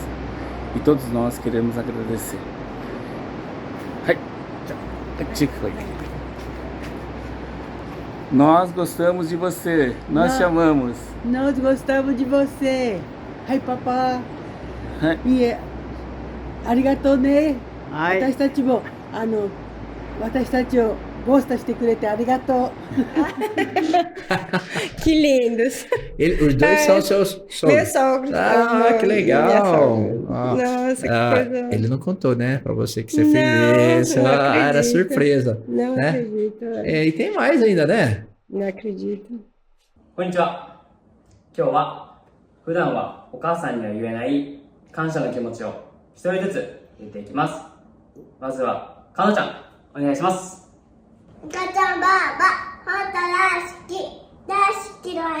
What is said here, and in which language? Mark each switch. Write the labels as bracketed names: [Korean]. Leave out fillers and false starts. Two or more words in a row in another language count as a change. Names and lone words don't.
[Portuguese] E todos nós queremos agradecer. Nós gostamos de você, nós te amamos. Nós gostamos de você. Ai, papá. E arigatou né. Watashi gosta de kurete, arigatou. Que lindos. Os dois são seus sogros. Meus sogros. Que legal. Nossa, que coisa. Ele não contou, né, pra você que você fez isso. Era surpresa. Não né? acredito. E tem mais ainda, né? Não acredito. [Japanese] こんにちは。今日は普段はお母さんには言えない感謝の気持ちを一人ずつ言っていきます。まずはかのちゃん、お願いします。お母ちゃんばあば、本当大好きだよ。